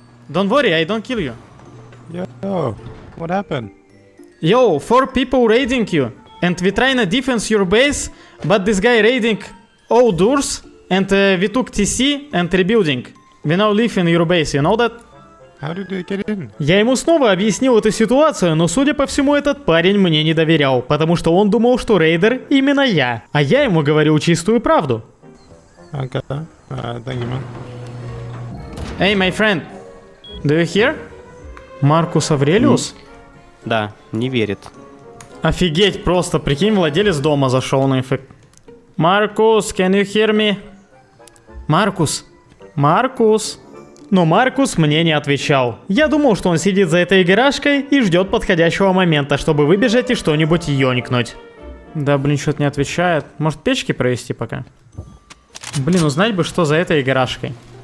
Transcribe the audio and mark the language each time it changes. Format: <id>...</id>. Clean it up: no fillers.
<en>Don't worry, I don't kill you. Yo, what happened? Yo, 4 people raiding you. And we trying to defense your base, but this guy raiding all doors. And we took TC and rebuilding. We now live in your base, you know that? How did they get in?</en> <ru>Я ему снова объяснил эту ситуацию, но судя по всему этот парень мне не доверял, потому что он думал, что рейдер именно я, а я ему говорил чистую правду.</ru> <en>Okay. Thank you, man. Hey, my friend, do you hear?</en> <ru>Маркус Аврелиус? Да, не верит. Офигеть, просто, прикинь, владелец дома зашел на эффект.</ru> <en>Маркус, can you hear me? Маркус. Маркус.</en> <ru>Но Маркус мне не отвечал. Я думал, что он сидит за этой гаражкой и ждет подходящего момента, чтобы выбежать и что-нибудь ёникнуть. Да, блин, что-то не отвечает. Может, печки провести пока? Блин, узнать бы, что за этой гаражкой.</ru>